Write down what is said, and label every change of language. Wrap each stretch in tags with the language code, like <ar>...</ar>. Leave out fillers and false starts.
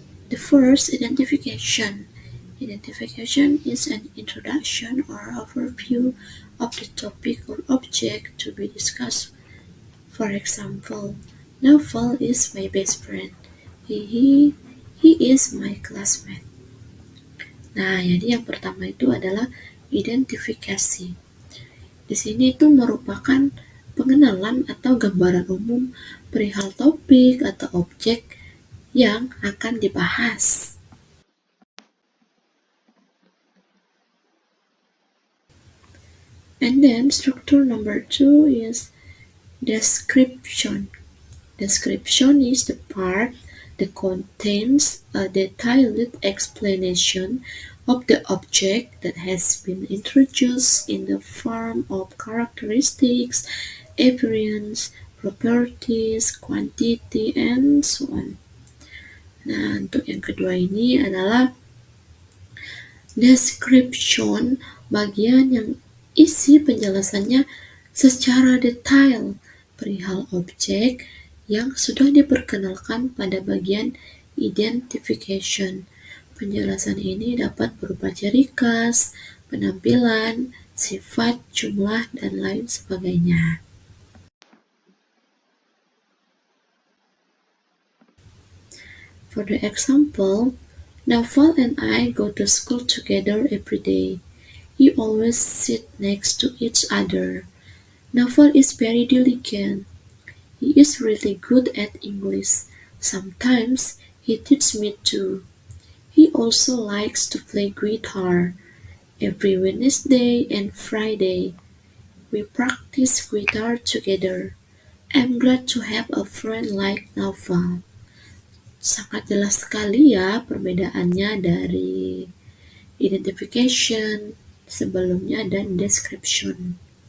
<en>The first, identification. Identification is an introduction or overview of the topic or object to be discussed. For example, Novel is my best friend. He is my classmate.</en> <id>Nah, jadi yang pertama itu adalah identifikasi. Di sini itu merupakan pengenalan atau gambaran umum perihal topik atau objek yang akan dibahas.</id> <en>And then structure number two is description. Description is the part that contains a detailed explanation of the object that has been introduced in the form of characteristics, appearance, properties, quantity, and so on.</en> <id>Nah, untuk yang kedua ini adalah description, bagian yang isi penjelasannya secara detail perihal objek yang sudah diperkenalkan pada bagian identification. Penjelasan ini dapat berupa ciri khas, penampilan, sifat, jumlah, dan lain sebagainya.</id> <en>For the example, Naval and I go to school together every day. We always sit next to each other. Naval is very diligent. He is really good at English. Sometimes he teaches me too. He also likes to play guitar. Every Wednesday and Friday, we practice guitar together. I'm glad to have a friend like Naval.</en> <id>Sangat jelas sekali ya perbedaannya dari identification sebelumnya dan description.</id>